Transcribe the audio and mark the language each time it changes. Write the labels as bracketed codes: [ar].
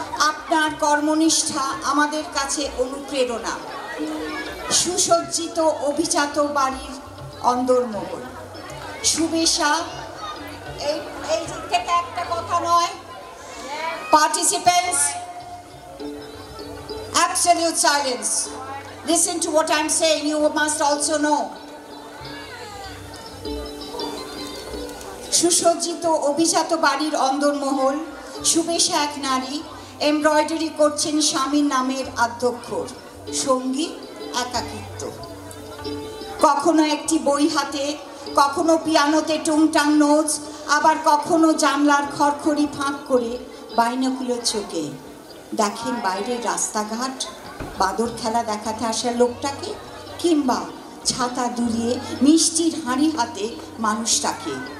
[bn] আপনার কর্মনিষ্ঠা আমাদের কাছে অনুপ্রেরণা। সুসজ্জিত অভিজাত বাড়ির অন্দরমহল, শুভেচ্ছা। এই দিক থেকে একটা কথা নয়, [en] participants, absolute silence. Listen to what I'm saying, you must also know. [bn] সুসজ্জিত অভিজাত বাড়ির অন্দরমহল, শুভেচ্ছা এক নারী, এমব্রয়ডারি করছেন স্বামীর নামের আদ্যক্ষর, সঙ্গী একাকিত্ব। কখনো একটি বই হাতে, কখনো পিয়ানোতে টুংটাং নোটস, আবার কখনো জানলার খড়খড়ি ফাঁক করে বাইনোকুলার চোখে দেখেন বাইরের রাস্তাঘাট, বাদর খেলা দেখাতে আসা লোকটাকে, কিংবা ছাতা দুলিয়ে মিষ্টির হাঁড়ি হাতে মানুষটাকে।